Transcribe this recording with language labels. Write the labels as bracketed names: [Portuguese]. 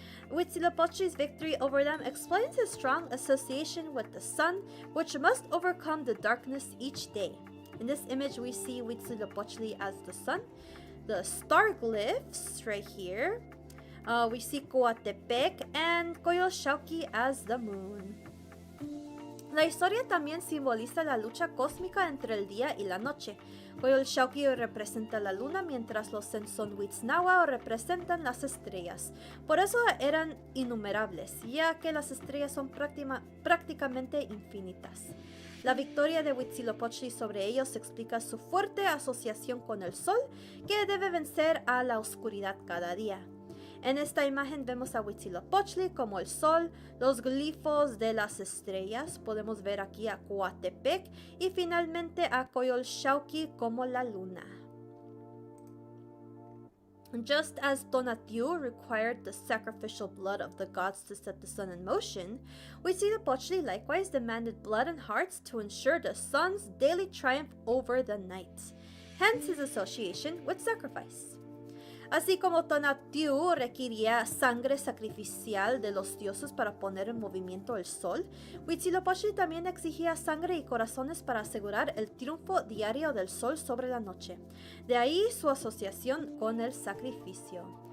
[English] Huitzilopochtli's victory over them explains his strong association with the sun, which must overcome the darkness each day. In this image, we see Huitzilopochtli as the sun, the star glyphs right here. We see Coatepec and Coyolxauhqui as the moon. [Spanish] La historia también simboliza la lucha cósmica entre el día y la noche. Coyolxauhqui representa la luna, mientras los Sensonhuitznawa representan las estrellas. Por eso eran innumerables, ya que las estrellas son prácticamente infinitas. La victoria de Huitzilopochtli sobre ellos explica su fuerte asociación con el sol, que debe vencer a la oscuridad cada día. En esta imagen vemos a Huitzilopochtli como el sol, los glifos de las estrellas, podemos ver aquí a Coatepec y finalmente a Coyolxauhqui como la luna. [English] Just as Tonatiuh required the sacrificial blood of the gods to set the sun in motion, Huitzilopochtli likewise demanded blood and hearts to ensure the sun's daily triumph over the night, hence his association with sacrifice. [Spanish] Así como Tonatiuh requería sangre sacrificial de los dioses para poner en movimiento el sol, Huitzilopochtli también exigía sangre y corazones para asegurar el triunfo diario del sol sobre la noche. De ahí su asociación con el sacrificio.